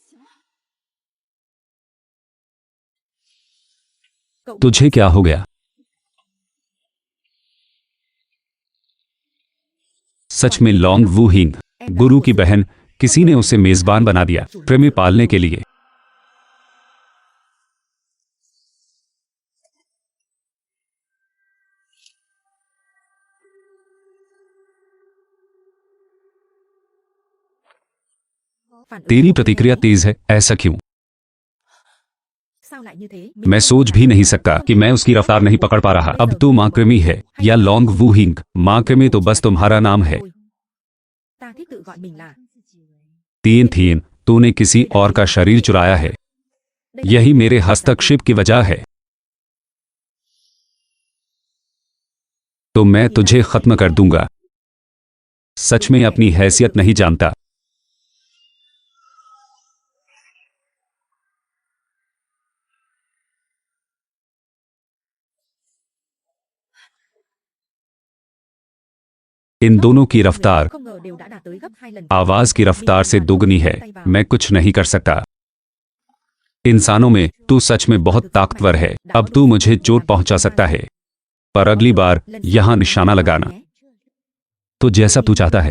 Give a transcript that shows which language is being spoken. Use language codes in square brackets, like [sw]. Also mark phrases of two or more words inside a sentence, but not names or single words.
[vi] Cậu bị [hi] तुझे क्या हो गया? सच में लॉन्ग वू हिंग, गुरु की बहन, किसी ने उसे मेजबान बना दिया कृमि पालने के लिए। [vi] phản ứng [hi] तेरी [vi] của [hi] प्रतिक्रिया [vi] tôi [hi] तेज है, ऐसा क्यों? [vi] sao lại như thế? [hi] मैं सोच भी नहीं सकता कि मैं उसकी रफ्तार नहीं पकड़ पा रहा। अब तो माँ कृमि है या लॉन्ग वू हिंग, माँ कृमि तो बस तुम्हारा नाम है। [vi] Ta thích tự gọi mình là. [hi] तीन थीन, तूने किसी और का शरीर चुराया है। [vi] Đây là [hi] यही [vi] một [hi] मेरे [vi] sự thật. [hi] हस्तक्षेप की वजह है। तो मैं तुझे खत्म कर दूंगा। सच में अपनी हैसियत नहीं जानता। इन दोनों की रफ्तार [vi] Không ngờ đều đã đạt tới gấp 2 lần. [hi] आवाज की रफ्तार से दुगनी है। मैं कुछ नहीं कर सकता। इंसानों में तू सच में बहुत ताकतवर है। अब तू मुझे चोट पहुंचा सकता है, पर अगली बार यहां निशाना लगाना। तो जैसा तू चाहता है।